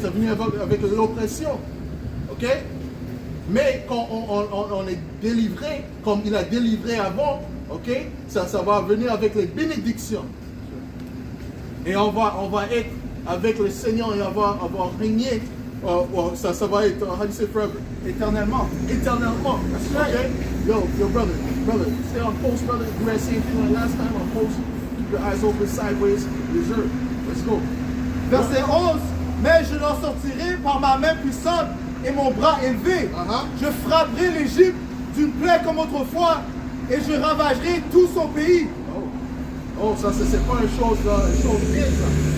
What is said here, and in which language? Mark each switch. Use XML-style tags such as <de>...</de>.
<fr>Ça venait avec l'oppression. Ok? Mais quand on est délivré, comme il a délivré avant, ok? Ça va venir avec les bénédictions. Et on va être avec le Seigneur et on va régner. Ça va être,</fr> <en>how do you say forever?</en> <fr>Éternellement. Éternellement.</fr> <en>That's right. Okay? Yo, brother, stay on post, brother. You had same thing last time on post. Keep your eyes open sideways. Reserve. Let's go.</en> <fr>Verset 11. Mais je l'en sortirai par ma main puissante et mon bras élevé. Je frapperai l'Égypte d'une plaie comme autrefois et je ravagerai tout son pays. Oh, ça c'est pas une chose bien ça.</fr>